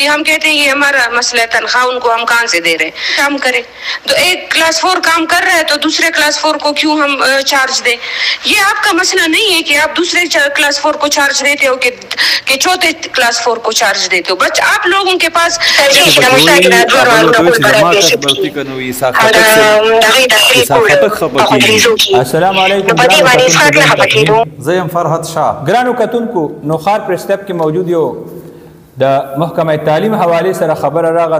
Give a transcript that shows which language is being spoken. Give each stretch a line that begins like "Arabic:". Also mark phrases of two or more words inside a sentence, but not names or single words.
Urdu: ہم کہتے ہیں یہ ہمارا مسئلہ ہے، تنخواہ ان کو ہم کہاں سے دے رہے ہیں. کام کرے تو ایک کلاس 4 کام کر رہا ہے تو دوسرے کلاس 4 کو کیوں ہم چارج دیں? یہ آپ کا مسئلہ نہیں ہے کہ آپ دوسرے کلاس 4 کو چارج دیتے ہو کہ چوتھے کلاس 4 کو چارج دیتے ہو. بس آپ لوگوں کے پاس
Pashto: زیم فرحت شاه ګرانو کتونکو نوخار پرستپ کې موجود یو د محکمه تعلیم حواله سره خبره راغله.